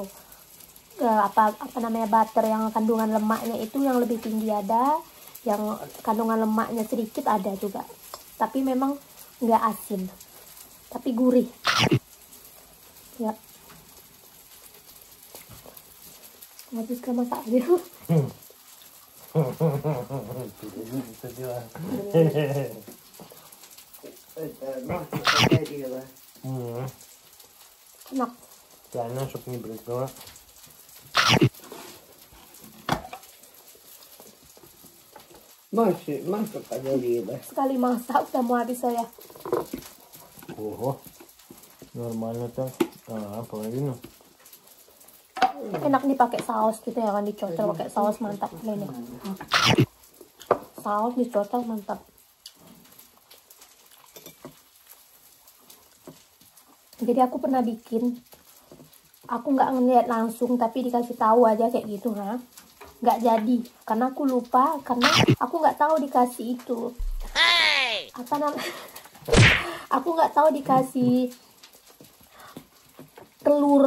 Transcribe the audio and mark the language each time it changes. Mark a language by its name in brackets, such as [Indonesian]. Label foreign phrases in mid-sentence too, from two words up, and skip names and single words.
[Indonesian] Apa namanya, butter yang kandungan lemaknya itu yang lebih tinggi ada, yang kandungan lemaknya sedikit ada juga, tapi memang nggak asin tapi gurih ya. Habis ke masak gitu. [Russian] Это масло погорело. [Indonesian] Enak. [Russian] Правильно, чтобы не брызгало. Масло погорело. [Indonesian] Sekali masak udah mau habis saya. [Russian] Ого. Нормально так. Половину. [Indonesian] Enak nih pakai saus gitu ya kan, dicocol pakai saus, mantap ini. Saus dicocol mantap. Jadi aku pernah bikin, aku nggak ngeliat langsung tapi dikasih tahu aja kayak gitu, nggak jadi karena aku lupa, karena aku nggak tahu dikasih itu apa namanya, aku nggak tahu dikasih telur.